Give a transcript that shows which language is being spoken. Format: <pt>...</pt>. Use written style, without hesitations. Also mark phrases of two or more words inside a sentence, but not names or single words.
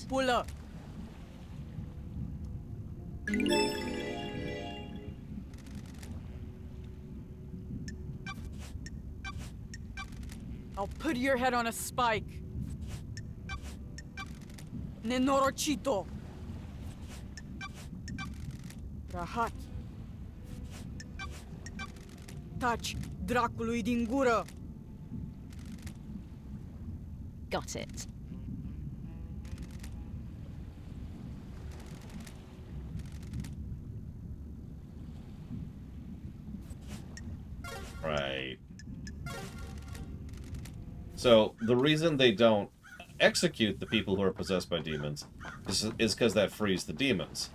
<en>Pull up. I'll put your head on a spike.</en> <ro>Nenorochito. Rahat. Taci, dracului din gură!</ro> <en>Got it. Right. So, the reason they don't execute the people who are possessed by demons is because that frees the demons.</en>